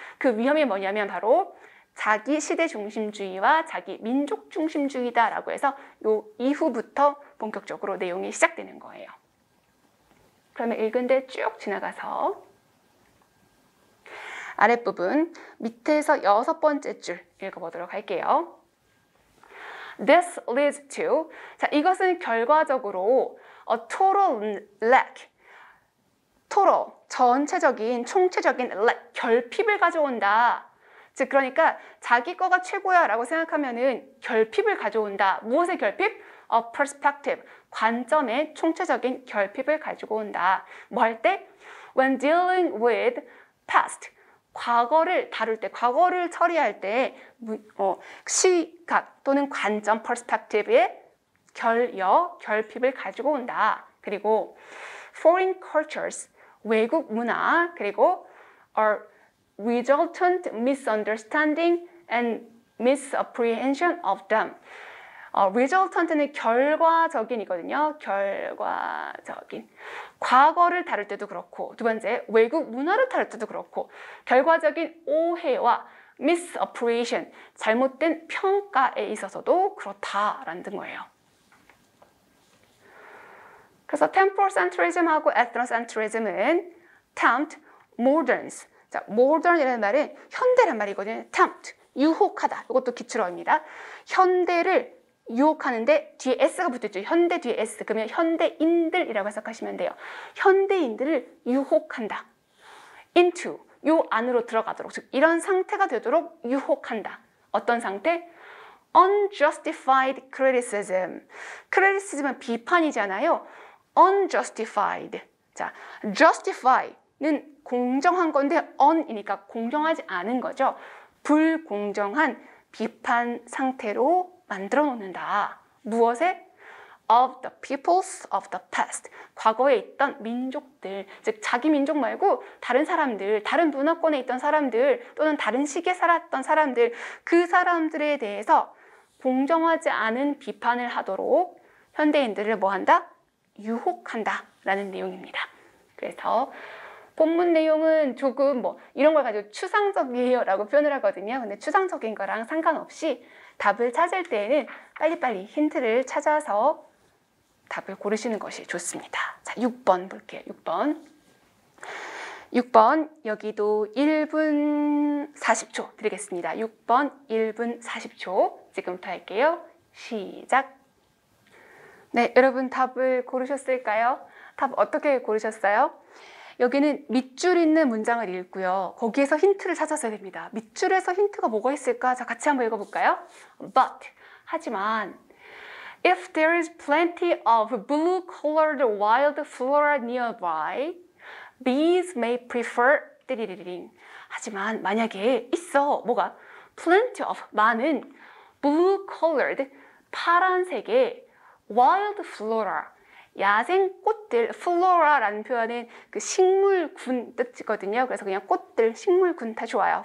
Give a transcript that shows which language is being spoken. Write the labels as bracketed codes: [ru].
[ko] 그 위험이 뭐냐면 바로 자기 시대 중심주의와 자기 민족 중심주의다라고 해서 요 이후부터 본격적으로 내용이 시작되는 거예요. 그러면 읽은데 쭉 지나가서 아랫부분 밑에서 6번째 줄 읽어보도록 할게요. [en] This leads to, [ko] 자, 이것은 결과적으로 [en] a total lack, [ko] total, 전체적인, 총체적인 lack, 결핍을 가져온다. 즉 그러니까 자기 거가 최고야 라고 생각하면은 결핍을 가져온다. 무엇의 결핍? [en] A perspective, [ko] 관점의 총체적인 결핍을 가지고 온다. 뭐 할 때? [en] When dealing with past, [ko] 과거를 다룰 때, 과거를 처리할 때 시각 또는 관점, perspective의 결핍을 가지고 온다. 그리고 [en] foreign cultures, [ko] 외국 문화, 그리고 [en] are resultant misunderstanding and misapprehension of them. [ko] resultant는 결과적인이거든요. 결과적인. 과거를 다룰 때도 그렇고, 두 번째, 외국 문화를 다룰 때도 그렇고, 결과적인 오해와 misapprehension, 잘못된 평가에 있어서도 그렇다라는 거예요. 그래서 temporocentrism하고 ethnocentrism은 tempt, moderns. 자, modern이라는 말은 현대란 말이거든요. tempt, 유혹하다. 이것도 기출어입니다. 현대를 유혹하는데 뒤에 s가 붙어있죠. 현대 뒤에 s. 그러면 현대인들이라고 해석하시면 돼요. 현대인들을 유혹한다. into, 요 안으로 들어가도록, 즉 이런 상태가 되도록 유혹한다. 어떤 상태? [en] unjustified criticism. [ko] criticism은 비판이잖아요. [en] unjustified. [ko] 자, justify는 공정한 건데 un이니까 공정하지 않은 거죠. 불공정한 비판 상태로 만들어 놓는다. 무엇에? [en] of the peoples of the past. [ko] 과거에 있던 민족들, 즉 자기 민족 말고 다른 사람들, 다른 문화권에 있던 사람들 또는 다른 시기에 살았던 사람들, 그 사람들에 대해서 공정하지 않은 비판을 하도록 현대인들을 뭐 한다? 유혹한다 라는 내용입니다. 그래서 본문 내용은 조금 뭐 이런 걸 가지고 추상적이에요 라고 표현을 하거든요. 근데 추상적인 거랑 상관없이 답을 찾을 때에는 빨리빨리 힌트를 찾아서 답을 고르시는 것이 좋습니다. 자, 6번 볼게요. 6번 여기도 1분 40초 드리겠습니다. 6번 1분 40초 지금부터 할게요. 시작. 네, 여러분 답을 고르셨을까요? 답 어떻게 고르셨어요? 여기는 밑줄 있는 문장을 읽고요. 거기에서 힌트를 찾았어야 됩니다. 밑줄에서 힌트가 뭐가 있을까? 자, 같이 한번 읽어볼까요? [en] But, [ko] 하지만 [en] if there is plenty of blue-colored wild flora nearby, bees may prefer 띠리리링. [ko] 하지만 만약에 있어, 뭐가? [en] plenty of, [ko] 많은 [en] blue-colored, [ko] 파란색의 [en] wild flora, [ko] 야생 꽃들, flora라는 표현은 그 식물군 뜻이거든요. 그래서 그냥 꽃들, 식물군 다 좋아요.